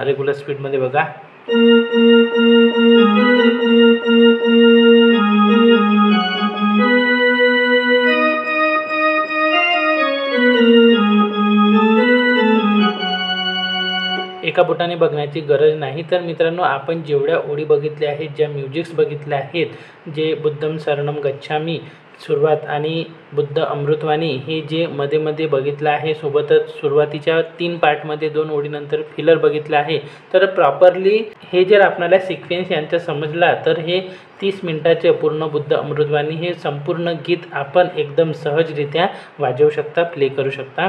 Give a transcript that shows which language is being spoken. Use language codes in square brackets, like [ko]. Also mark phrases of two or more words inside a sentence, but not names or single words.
[en] regular speedमध्ये [mr] बघा. एका बोटाने बघण्याची गरज नाही. तर मित्रांनो, आपण जेवढ्या ओळी बघितल्या आहेत, ज्या म्युझिक्स बघितल्या आहेत, जे [pi] बुद्धं शरणं गच्छामी [mr] सुरुवात आणि बुद्ध अमृतवाणी हे जे मध्ये मध्ये बघितलं आहे, सोबतच सुरुवातीच्या 3 पार्टमध्ये 2 ओळीनंतर फिलर बघितलं आहे. तर प्रॉपरली हे जर आपल्याला सिक्वेन्स यांचा समजला तर हे 30 मिनिटाचे पूर्ण बुद्ध अमृतवाणी हे संपूर्ण गीत आपण एकदम सहजरित्या वाजवू शकता, प्ले करू शकता.